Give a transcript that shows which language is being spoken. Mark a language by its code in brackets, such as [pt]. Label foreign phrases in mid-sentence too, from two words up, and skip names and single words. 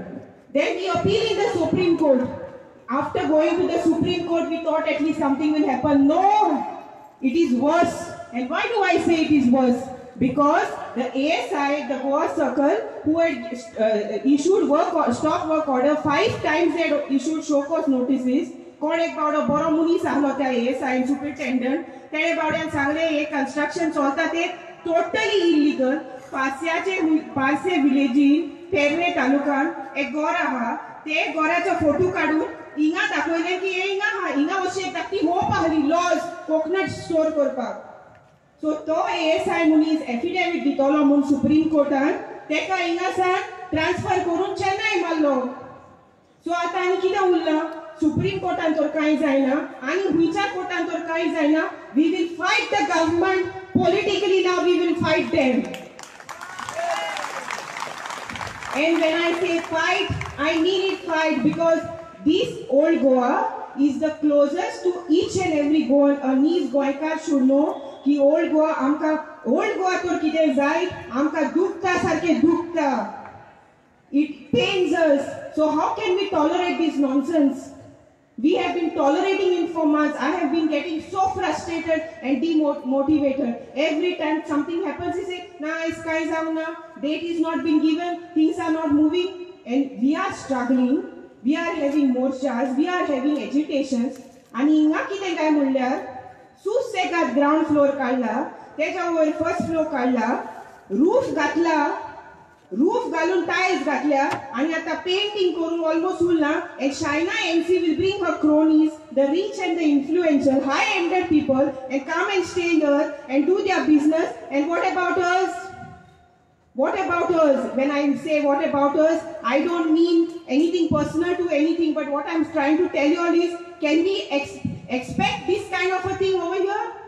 [en] Then we appeal in the Supreme Court. After going to the Supreme Court, we thought at least something will happen. No, it is worse. And why do I say it is worse? Because the ASI, the Goa Circle, who had issued stop work order 5 times, they had issued show cause notices. [kok] कोण एक बावडो बरो मनीस आसलो त्या [en] ASI superintendent, [kok] तेणे बावड्यान सांगले हे construction चलता ते [en] totally illegal. [kok] पारसे विलेजीन पेरणे तालुकान एक घर आहा, ते घराचो फोटो काढून हिंगा दाखयले की हे हिंगा अशी धाकटी होप आहली लॉज कोकोनट स्टोर करपाक. सो तो ASI मनीस एफिडेविट दितलो म्हूण सुप्रीम कोर्टान तेका हिंगासान ट्रान्सफर करून चेन्नई मारलो. सो आतां आनी कितें उरलां? सुप्रीम कोर्टान तर कांय जायना आनी हुंयच्या कोर्टान तर कांय जायना. [en] we will fight the government politically. Now we will fight them. And when I say fight, I mean it fight, because this old Goa is the closest to each and every Goan. A niece Goaikar should know [kok] कि old Goa आमका old Goa तर कितें जाय आमका दुखता सारखे दुखता. [en] It pains us. So how can we tolerate this nonsense? We have been tolerating it for months. I have been getting so frustrated and demotivated. Every time something happens, he says, "Nah, sky is out now. Date is not been given. Things are not moving." And we are struggling. We are having morchas. We are having agitations. [kok] And हिंगा कितें काय म्हणल्यार सुसेगाद [en] ground floor [kok] काढला, त्याच्या वयर [en] first floor [kok] काढला, रूफ घातला, रूफ घालून टाइल्स घातल्या आणि आता पेंटिंग करून ऑलमोस्ट उरला. [en] And China MC will bring her cronies, the rich and the influential, high-ended people, and come and stay here and do their business. And what about us? What about us? When I say what about us, I don't mean anything personal to anything, but what I'm trying to tell you all is, can we expect this kind of a thing over here?